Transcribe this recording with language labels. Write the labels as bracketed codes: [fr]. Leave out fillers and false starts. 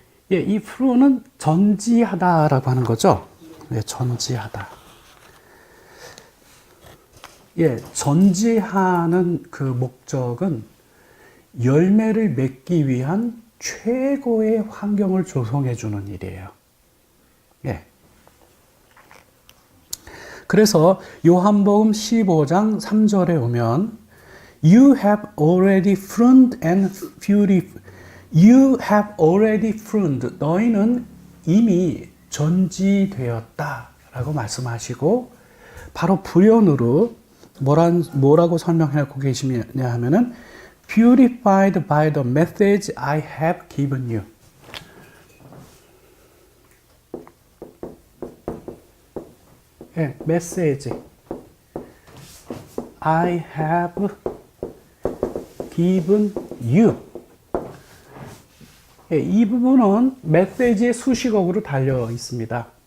[ko] 예, 이 prune은 전지하다라고 하는 거죠. 예, 전지하다. 예, 전지하는 그 목적은 열매를 맺기 위한 최고의 환경을 조성해 주는 일이에요. 예. 그래서 요한복음 15장 3절에 오면 [en] You have already pruned and purified. You have already pruned. [ko] 너희는 이미 전지되었다 라고 말씀하시고, 바로 부연으로 뭐라고 설명하고 계시냐 하면은 [en] Purified by the message I have given you. 예, message I have given you. [ko] 예, 이 부분은 메시지의 수식어구로 달려 있습니다.